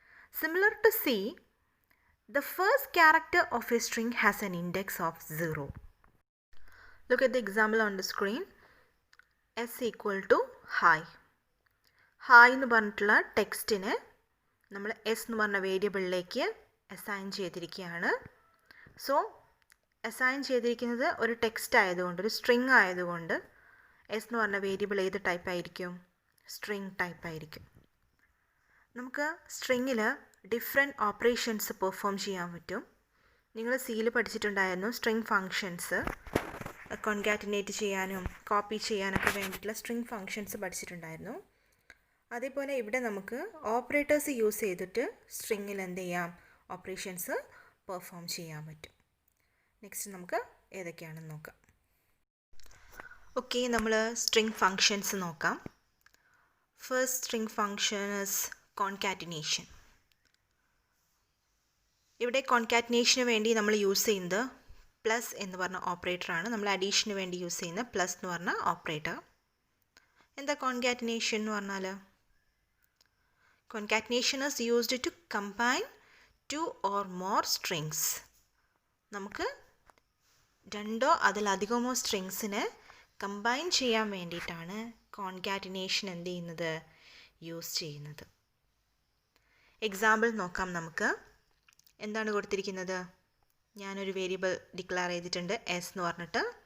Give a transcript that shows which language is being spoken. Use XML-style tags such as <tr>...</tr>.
<en>Similar to C, the first character of a string has an index of 0. Look at the example on the screen. S equal to hi.</en> <ml>Hi എന്ന് പറഞ്ഞിട്ടുള്ള ടെക്സ്റ്റിനെ നമ്മൾ S എന്ന് പറഞ്ഞ വേരിയബിളിലേക്ക് assign ചെയ്തിരിക്കുകയാണ്. So assign ചെയ്തിരിക്കുന്നത് ഒരു text ആയതുകൊണ്ട്, ഒരു സ്ട്രിങ് ആയതുകൊണ്ട് എസ് എന്ന് പറഞ്ഞ വേരിയബിൾ ഏത് ടൈപ്പ് ആയിരിക്കും, സ്ട്രിങ് ടൈപ്പ് ആയിരിക്കും. നമുക്ക് സ്ട്രിങ്ങിൽ ഡിഫറെൻറ്റ് ഓപ്പറേഷൻസ് പെർഫോം ചെയ്യാൻ പറ്റും. നിങ്ങൾ സിയിൽ പഠിച്ചിട്ടുണ്ടായിരുന്നു സ്ട്രിങ് ഫങ്ഷൻസ്, കോൺകാറ്റിനേറ്റ് ചെയ്യാനും കോപ്പി ചെയ്യാനൊക്കെ വേണ്ടിയിട്ടുള്ള സ്ട്രിങ് ഫങ്ഷൻസ് പഠിച്ചിട്ടുണ്ടായിരുന്നു. അതേപോലെ ഇവിടെ നമുക്ക് ഓപ്പറേറ്റേഴ്സ് യൂസ് ചെയ്തിട്ട് സ്ട്രിങ്ങിൽ എന്ത് ചെയ്യാം, ഓപ്പറേഷൻസ് പെർഫോം ചെയ്യാൻ പറ്റും. നെക്സ്റ്റ് നമുക്ക് ഏതൊക്കെയാണെന്ന് നോക്കാം. ഓക്കെ, നമ്മൾ സ്ട്രിങ് ഫങ്ഷൻസ് നോക്കാം.</ml> <en>First string function is concatenation.</en> <ml>ഇവിടെ കോൺകാറ്റിനേഷന് വേണ്ടി നമ്മൾ യൂസ് ചെയ്യുന്നത് പ്ലസ് എന്ന് പറഞ്ഞ ഓപ്പറേറ്ററാണ്. നമ്മൾ അഡീഷന് വേണ്ടി യൂസ് ചെയ്യുന്ന പ്ലസ് എന്ന് പറഞ്ഞ ഓപ്പറേറ്റർ. എന്താ കോൺകാറ്റിനേഷൻ എന്ന് പറഞ്ഞാൽ,</ml> <en>concatenation is used to combine two or more strings.</en> <ml>നമുക്ക് രണ്ടോ അതിലധികമോ സ്ട്രിങ്സിനെ കമ്പൈൻ ചെയ്യാൻ വേണ്ടിയിട്ടാണ് കോൺകാറ്റിനേഷൻ എന്ത് ചെയ്യുന്നത്, യൂസ് ചെയ്യുന്നത്. എക്സാമ്പിൾ നോക്കാം നമുക്ക്. എന്താണ് കൊടുത്തിരിക്കുന്നത്, ഞാനൊരു വേരിയബിൾ ഡിക്ലെയർ ചെയ്തിട്ടുണ്ട് എസ് എന്ന് പറഞ്ഞിട്ട്.</ml>